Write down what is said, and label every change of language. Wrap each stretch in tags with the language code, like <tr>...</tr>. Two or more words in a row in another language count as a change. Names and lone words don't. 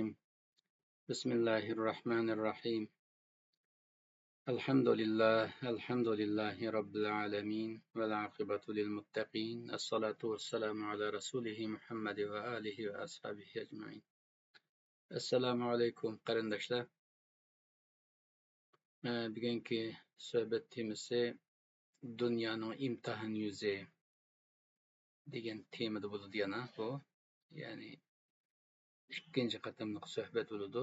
<ar>بسم الله الرحمن الرحيم. الحمد لله رب العالمين والعاقبة للمتقين. الصلاة والسلام على رسوله محمد وآله وأصحابه أجمعين. السلام عليكم qarindoshlar.</ar> <uz>Bugungi suhbat temasi dunyoning imtihon yuzi degan temada bo'ladi yana bu. Ya'ni ikkinchi qatimliq suhbat bo'ladi.</uz>